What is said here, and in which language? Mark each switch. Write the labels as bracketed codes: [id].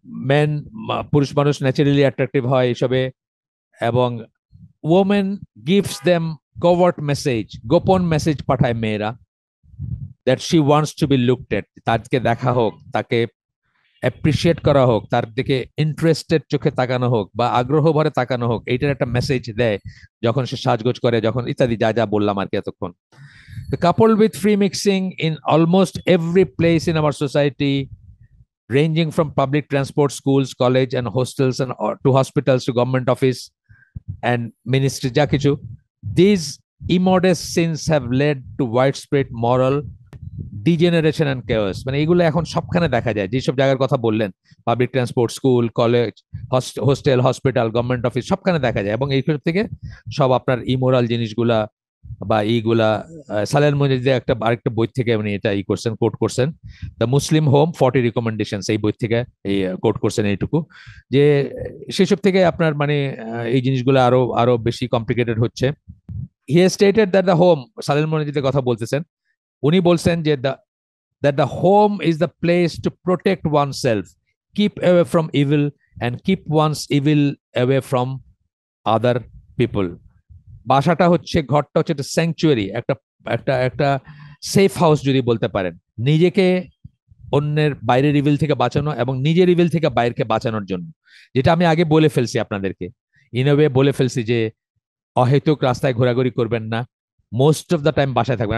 [bn] Main, পুরুষ মানুষ naturally attractive হয় এসবে। এবং [en] women gives them covert message, [bn] গোপন মেসেজ পাঠায় মেয়েরা, [en] that she wants to be looked at, [bn] তাকে দেখা হোক, তাকে অ্যাপ্রিসিয়েট করা হোক, তার দিকে ইন্টারেস্টেড চোখে তাকানো হোক বা আগ্রহ ভরে তাকানো হোক, এইটার একটা মেসেজ দেয় যখন সে সাজগোজ করে, যখন ইত্যাদি যা যা বললাম আর কি এতক্ষণ। [en] Coupled with free mixing in almost every place in our society, ranging from public transport, schools, college, and hostels, and to hospitals, to government office and ministry, [bn] যা কিছু, [en] these immodest sins have led to widespread moral degeneration and chaos. [bn] মানে এগুলো এখন সবখানে দেখা যায়, যেসব জায়গার কথা বললেন, public transport, school, college, hostel, hospital, government office, সবখানে দেখা যায়। এবং এইসব থেকে সব আপনার ইমোরাল জিনিসগুলা বা এইগুলা, সালের মজিদে একটা আরেকটা বই থেকে উনি এটা করছেন, কোট করছেন, দ্য মুসলিম হোম 40 রিকমেন্ডেশন, এই বই থেকে এই কোট করছেন এইটুকু, যে সেসব থেকে আপনার মানে এই জিনিসগুলো আরো আরো বেশি কমপ্লিকেটেড হচ্ছে। [en] he stated that the home, [bn] সালের মজিদের কথা বলতেছেন, উনি বলছেন যে [en] that the home is the place to protect oneself, keep away from evil, and keep one's evil away from other people. [bn] বাসাটা হচ্ছে, ঘরটা হচ্ছে একটা স্যাংচুয়ারি, একটা একটা একটা সেফ হাউস যদি বলতে পারেন, নিজেকে অন্যের বাইরের ইভিল থেকে বাঁচানো এবং নিজের ইভিল থেকে বাইরকে বাঁচানোর জন্য। যেটা আমি আগে বলে ফেলছি আপনাদেরকে, ইন এ ওয়ে বলে ফেলছি যে অহেতুক রাস্তায় ঘোরাঘুরি করবেন না, [en] most of the time [bn] বাসায় থাকবেন।